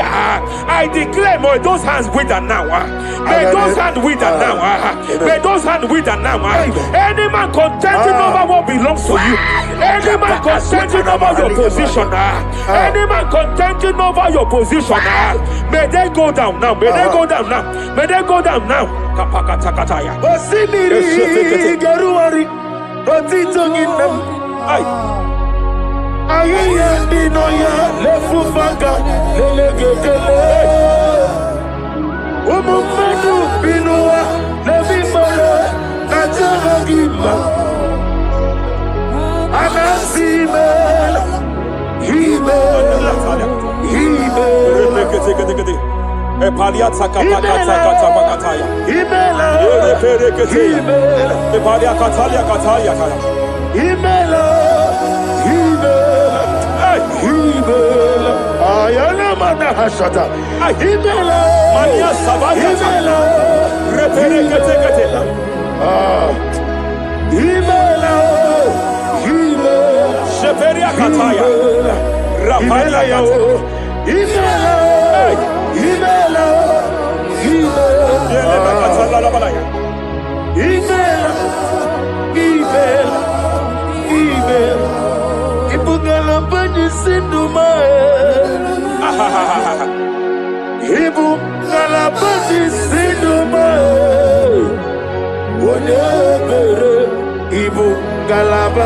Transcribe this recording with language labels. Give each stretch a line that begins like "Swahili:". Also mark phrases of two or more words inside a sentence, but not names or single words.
English: I declare, may those hands wither now. May those hands wither now. May those hands wither now. Any man contending over what belongs to you. Any man contending over your position. Any man contending over your position. May they go down now. May they go down now. May they go down now. Kapakatakataya. Osimiri Garuari Otitongina Ayaya Dinoya Lefufanga Lelegele Umumenu Binua Levimala Najahagima Anasimela Himela Epaliata kapakata pakataya. Himela Eperekete. Epalia katalia katalia kaya. Himela Himela Ayana mana hashata Himela Mania savaya. Himela Reperekete kete. Himela Sheperia kataya. Rapalia kata. Himela Himela Yele bakatala la balaya. Ibugala bani sinduma Ibugala bani sinduma Wonebere Ibugala ba